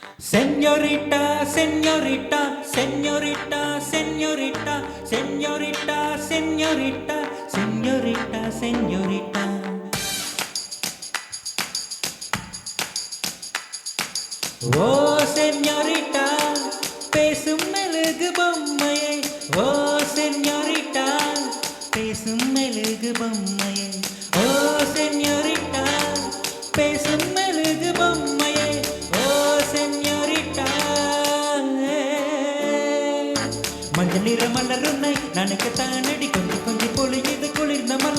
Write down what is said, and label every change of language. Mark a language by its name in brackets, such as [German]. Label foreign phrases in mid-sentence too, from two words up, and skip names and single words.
[Spanish] Señorita, señorita, señorita, señorita, señorita, señorita, señorita, señorita. Oh, señorita, [Tamil] பேசும் மெழுகு பொம்மையே. Oh, señorita, பேசும் மெழுகு பொம்மையே. Oh, señorita, பேசும் மெழுகு பொம்மையே. [Spanish] Oh, señorita. [Tamil] மஞ்சள் நிற மலருன்னை நனைக்கத்தானடி, கொஞ்சி கொஞ்சி பொழியுது குளிர்ந்த மலை.